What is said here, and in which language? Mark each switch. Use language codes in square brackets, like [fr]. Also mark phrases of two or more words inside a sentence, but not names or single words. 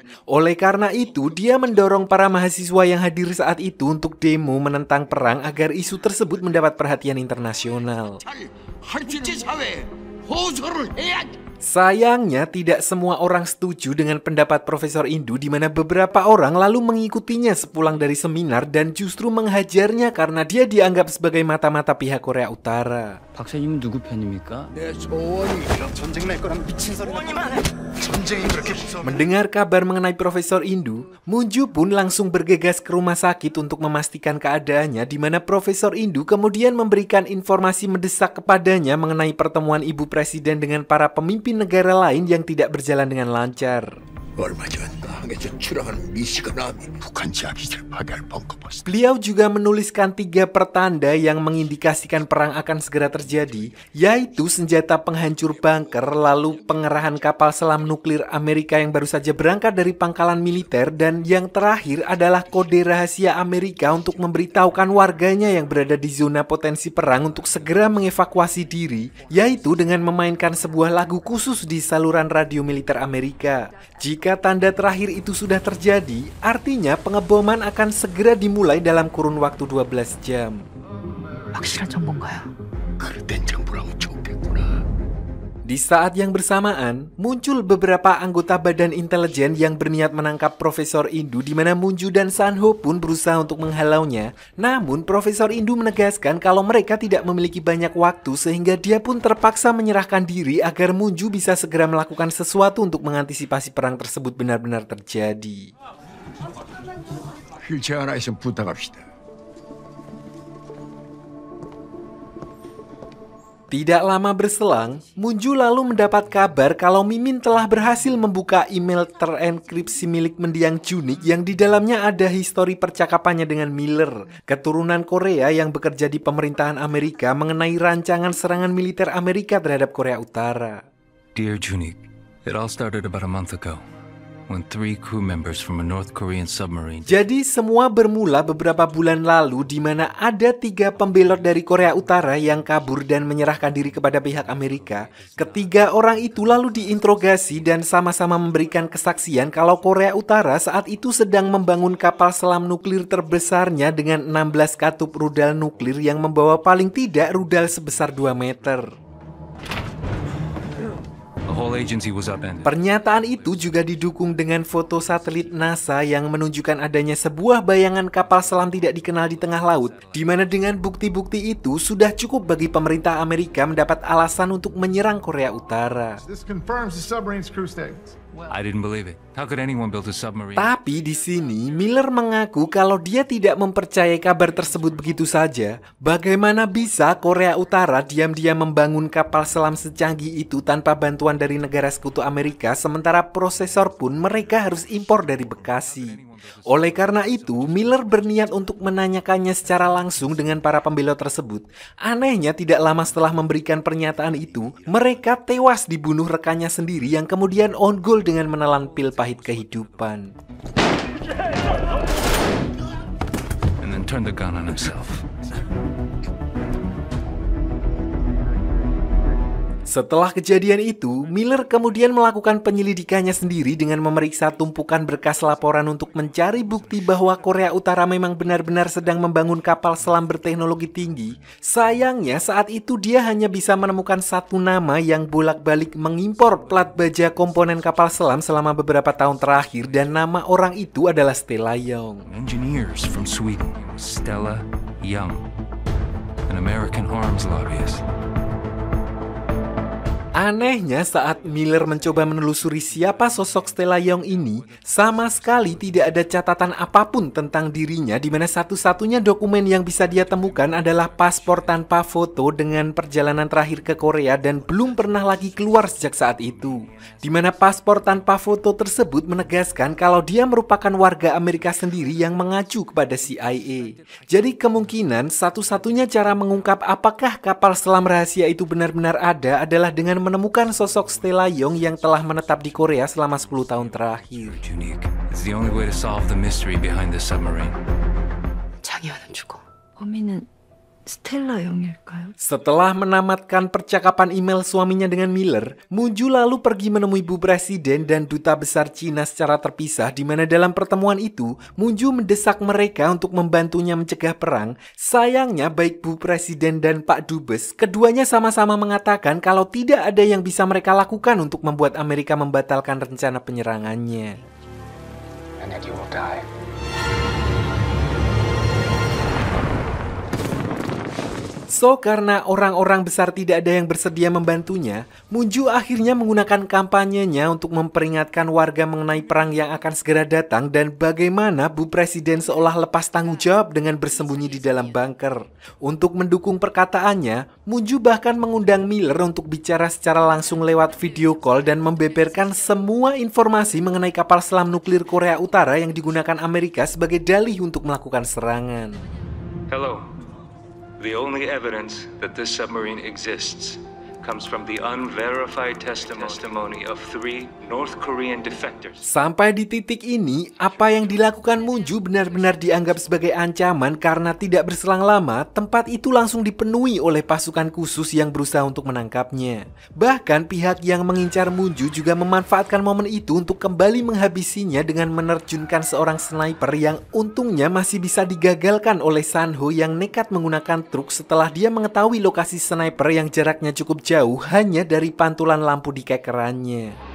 [id] Oleh karena itu, dia mendorong para mahasiswa yang hadir saat itu untuk demo menentang perang agar isu tersebut mendapat perhatian internasional. Sayangnya tidak semua orang setuju dengan pendapat Profesor Indu, di mana beberapa orang lalu mengikutinya sepulang dari seminar dan justru menghajarnya karena dia dianggap sebagai mata-mata pihak Korea Utara. [ko] 박사님은 누구 편입니까? 내 소원이 전쟁 날 거란 미친 소리만 해. 전쟁이 그렇게 무서워. [id] Mendengar kabar mengenai Profesor Indu, Munju pun langsung bergegas ke rumah sakit untuk memastikan keadaannya, di mana Profesor Indu kemudian memberikan informasi mendesak kepadanya mengenai pertemuan Ibu Presiden dengan para pemimpin negara lain yang tidak berjalan dengan lancar. [ko] 얼마 전 항에서 출항하는 미시간함이 북한 지하기지를 파괴할 벙커버스. [id] Beliau juga menuliskan 3 pertanda yang mengindikasikan perang akan segera terjadi, yaitu senjata penghancur bunker, lalu pengerahan kapal selam nuklir Amerika yang baru saja berangkat dari pangkalan militer, dan yang terakhir adalah kode rahasia Amerika untuk memberitahukan warganya yang berada di zona potensi perang untuk segera mengevakuasi diri, yaitu dengan memainkan sebuah lagu khusus di saluran radio militer Amerika. Jika tanda terakhir itu sudah terjadi, artinya pengeboman akan segera dimulai dalam kurun waktu 12 jam. [ko] 확실한 정보인가요? 그릇된 정보라고 촉됐구나. [id] Di saat yang bersamaan, muncul beberapa anggota badan intelijen yang berniat menangkap Profesor Indu di mana Munju dan Sanho pun berusaha untuk menghalaunya. Namun, Profesor Indu menegaskan kalau mereka tidak memiliki banyak waktu sehingga dia pun terpaksa menyerahkan diri agar Munju bisa segera melakukan sesuatu untuk mengantisipasi perang tersebut benar-benar terjadi. [ko] 휠체어 하나 있으면 부탁합시다. [id] Tidak lama berselang, Munju lalu mendapat kabar kalau Mimin telah berhasil membuka email terenkripsi milik mendiang Junik yang di dalamnya ada histori percakapannya dengan Miller, keturunan Korea yang bekerja di pemerintahan Amerika mengenai rancangan serangan militer Amerika terhadap Korea Utara. [en] Dear Junik, it all started about a month ago when 3 crew members from a North Korean submarine. [id] Jadi semua bermula beberapa bulan lalu di mana ada 3 pembelot dari Korea Utara yang kabur dan menyerahkan diri kepada pihak Amerika. Ketiga orang itu lalu diinterogasi dan sama-sama memberikan kesaksian kalau Korea Utara saat itu sedang membangun kapal selam nuklir terbesarnya dengan 16 katup rudal nuklir yang membawa paling tidak rudal sebesar 2 meter. [en] The whole agency was upended. [id] Pernyataan itu juga didukung dengan foto satelit NASA yang menunjukkan adanya sebuah bayangan kapal selam tidak dikenal di tengah laut, di mana dengan bukti-bukti itu sudah cukup bagi pemerintah Amerika mendapat alasan untuk menyerang Korea Utara. [en] This confirms the submarine's crew statements. I didn't believe it. How could anyone build a submarine? [id] Tapi di sini Miller mengaku kalau dia tidak mempercayai kabar tersebut begitu saja. Bagaimana bisa Korea Utara diam-diam membangun kapal selam secanggih itu tanpa bantuan dari negara sekutu Amerika, sementara prosesor pun mereka harus impor dari Bekasi. Oleh karena itu, Miller berniat untuk menanyakannya secara langsung dengan para pembelot tersebut. Anehnya, tidak lama setelah memberikan pernyataan itu, mereka tewas dibunuh rekannya sendiri yang kemudian [en] on goal [id] dengan menelan pil pahit kehidupan. [en] And then turned the gun on himself. [id] Setelah kejadian itu, Miller kemudian melakukan penyelidikannya sendiri dengan memeriksa tumpukan berkas laporan untuk mencari bukti bahwa Korea Utara memang benar-benar sedang membangun kapal selam berteknologi tinggi. Sayangnya saat itu dia hanya bisa menemukan satu nama yang bolak-balik mengimpor plat baja komponen kapal selam selama beberapa tahun terakhir, dan nama orang itu adalah Stella Young. [en] Engineers from Sweden, Stella Young, an American arms lobbyist. [id] Anehnya saat Miller mencoba menelusuri siapa sosok Stella Young ini, sama sekali tidak ada catatan apapun tentang dirinya, di mana satu-satunya dokumen yang bisa dia temukan adalah paspor tanpa foto dengan perjalanan terakhir ke Korea dan belum pernah lagi keluar sejak saat itu. Di mana paspor tanpa foto tersebut menegaskan kalau dia merupakan warga Amerika sendiri yang mengacu kepada CIA. Jadi kemungkinan satu-satunya cara mengungkap apakah kapal selam rahasia itu benar-benar ada adalah dengan menemukan sosok Stella Young yang telah menetap di Korea selama 10 tahun terakhir. [en] Junik, it's the only way to solve the mystery behind the submarine. [ko] 장희환은 죽어. 범인은 스텔라 영일까요? [id] Setelah menamatkan percakapan email suaminya dengan Miller, Munju lalu pergi menemui Bu Presiden dan Duta Besar Cina secara terpisah, di mana dalam pertemuan itu, Munju mendesak mereka untuk membantunya mencegah perang. Sayangnya baik Bu Presiden dan Pak Dubes, keduanya sama-sama mengatakan kalau tidak ada yang bisa mereka lakukan untuk membuat Amerika membatalkan rencana penyerangannya. [en] And then you will die. [id] So, karena orang-orang besar tidak ada yang bersedia membantunya, Munju akhirnya menggunakan kampanyenya untuk memperingatkan warga mengenai perang yang akan segera datang dan bagaimana Bu Presiden seolah lepas tanggung jawab dengan bersembunyi di dalam bunker. Untuk mendukung perkataannya, Munju bahkan mengundang Miller untuk bicara secara langsung lewat [en] video call [id] dan membeberkan semua informasi mengenai kapal selam nuklir Korea Utara yang digunakan Amerika sebagai dalih untuk melakukan serangan. [en] Hello. The only evidence that this submarine exists comes from the unverified testimony of 3 North Korean defectors. [id] Sampai di titik ini, apa yang dilakukan Munju benar-benar dianggap sebagai ancaman karena tidak berselang lama, tempat itu langsung dipenuhi oleh pasukan khusus yang berusaha untuk menangkapnya. Bahkan pihak yang mengincar Munju juga memanfaatkan momen itu untuk kembali menghabisinya dengan menerjunkan seorang sniper yang untungnya masih bisa digagalkan oleh Sanho yang nekat menggunakan truk setelah dia mengetahui lokasi sniper yang jaraknya cukup jauh hanya dari pantulan lampu di kekerannya.